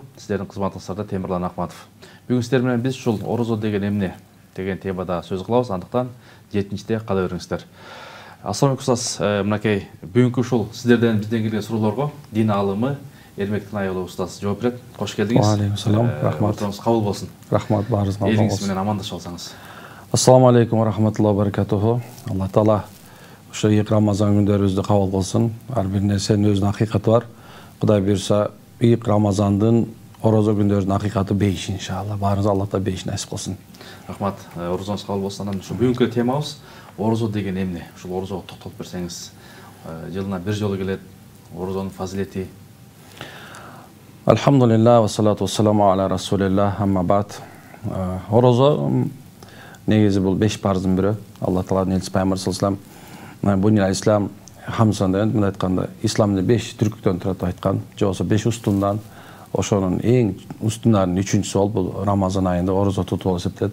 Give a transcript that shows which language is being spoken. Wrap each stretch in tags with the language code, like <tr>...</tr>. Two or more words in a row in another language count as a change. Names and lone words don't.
<ky>Сиздердин кызматыңыздарда Темирлан Акматов. Бүгүн сиздер менен биз ушул орозо деген эмне деген темада сөз кылабыз. Андыктан 7-де кала бериңиздер.</ky> <ar>السلام عليكم</ar> <ky>устаз. Мынакей бүгүнкү ушул сиздерден бизден келген суроолорго дин аалымы Эрмек Тынайұлы устаз жооп берет. Кош келдиңиз.</ky> <ar>عليكم السلام. Рахмат.</ar> <ky>Отуруңуз кабыл болсун. Рахмат, баарыңызга кабыл болсун. Элиңиз менен амандашып алсаңыз.</ky> <ar>السلام عليكم ورحمة الله وبركاته.</ar> <ky>Алла таала ошо эки Рамазан күндөрүбүздү кабыл кылсын. Ар бир нерсенин өзүнүн акыйкаты бар. Кудай буйрса, эки Рамазандын орозо күндөрүнүн акыйкаты бейиш иншалла. Баарыңызга Алла таала бейиш насип кылсын. Рахмат. Орозоңуз кабыл болсун. Анан ушу бүгүнкү темабыз орозо деген эмне? Ушул орозого токтолуп берсеңиз. Жылына бир жолу келет. Орозонун фазилети.</ky> <ar>الحمد لله والصلاة والسلام على رسول الله، أما بعد.</ar> <ky>Орозо негизи бул 5 парыздын бири. Алла тааланын элчиси пайгамбар</ky> <ar>صلى الله عليه بني الإسلام على خمس</ar> <ky>мындай айтканда, исламды 5 түркүктөн турат деп айткан. Же болбосо 5 устундан, ошонун эң устундарынын 3-үчүсү болуп бул Рамазан айында орозо тутуу болуп эсептелет.</ky>